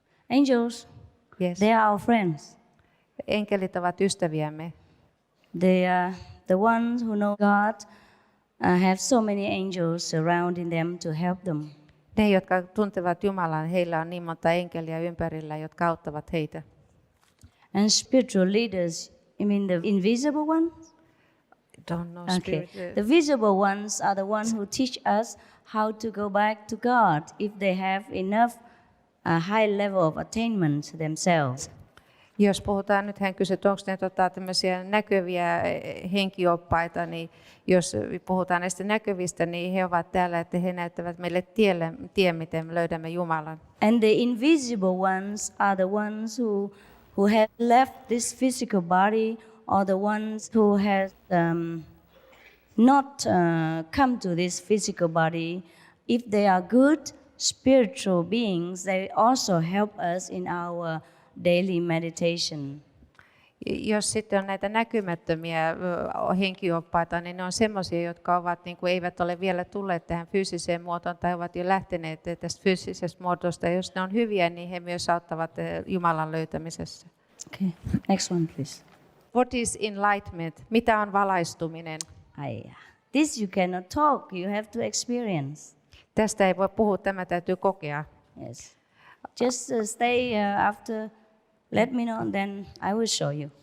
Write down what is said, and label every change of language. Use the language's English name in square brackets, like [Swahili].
[English] Angels, Yes. they are our friends. [Finnish] Enkelit ovat ystäviämme. [English] They are the ones who know God, have so many angels surrounding them to help them. [Finnish] Ne, jotka tuntevat Jumalan, heillä on niin monta enkeliä ympärillä, jotka auttavat heitä. [English] And spiritual leaders, you mean the invisible ones? Don't know Okay. spirit. The visible ones are the ones who teach us how to go back to God if they have enough high level of attainment themselves. [Finnish] Jos puhutaan, nyt hän kysyi, että onko ne tämmöisiä näkyviä henkioppaita, niin jos puhutaan näistä näkyvistä, niin he ovat täällä, että he näyttävät meille tien, miten me löydämme Jumalan. [English] And the invisible ones are the ones who have left this physical body or the ones who have not come to this physical body, if they are good spiritual beings, they also help us in our daily meditation. [Finnish] Jos sitten on näitä näkymättömiä henkioppaita, niin ne on semmoisia, jotka ovat, niin kuin eivät ole vielä tulleet tähän fyysiseen muotoon tai ovat jo lähteneet tästä fyysisestä muotosta. Jos ne on hyviä, niin he myös auttavat Jumalan löytämisessä. [English] Okay, next one please. What is enlightenment? [Finnish] Mitä on valaistuminen? [English] This you cannot talk, you have to experience. [Finnish] Tästä ei voi puhua, tämä täytyy kokea. [English] Yes. Just stay after, let me know, then I will show you.